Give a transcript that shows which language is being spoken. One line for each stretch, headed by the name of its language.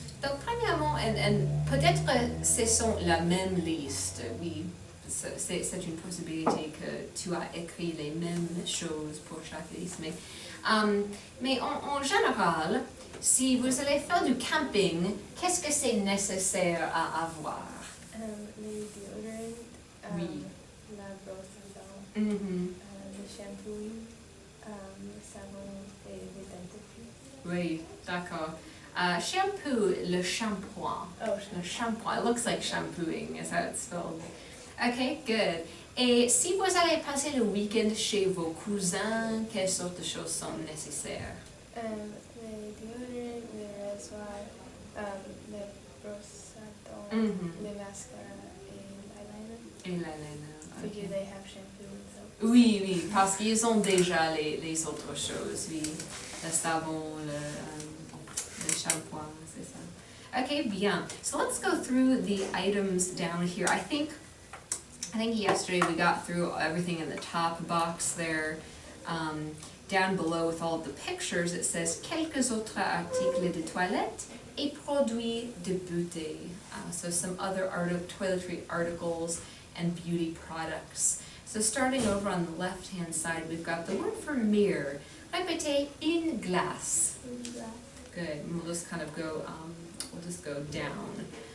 French: Donc, premièrement, peut-être ce sont la même liste, oui, c'est une possibilité que tu as écrit les mêmes choses pour chaque liste, mais en général, si vous allez faire du camping, qu'est-ce que c'est nécessaire à avoir? Les déodorants, Oui. la brosse à dents, le shampoo, le savon et les dentifrices. Oui, d'accord. Shampoo, le shampoing. Oh,
English: Le shampoing. It looks like shampooing, is how it's spelled. Okay, good.
French: Et si vous allez passer le week-end chez vos cousins, quelles sortes de choses sont nécessaires? Les déodorants, les rasoirs, les brosses à dents, les mascaras et l'eyeliner. Et l'eyeliner. So
English: Okay. do they have shampoo and soap?
French: Oui, oui, parce qu'ils ont déjà les autres choses, oui. Le savon, le shampoing, c'est ça. Okay, bien.
English: So let's go through the items down here. I think yesterday we got through everything in the top box there. Down below with all of the pictures, it says
French: quelques autres articles de toilette et produits de beauté.
English: So some other toiletry articles and beauty products. So starting over on the left-hand side, we've got the word for mirror.
French: Répétez, une glace.
English: Good. And we'll just kind of go, we'll just go down.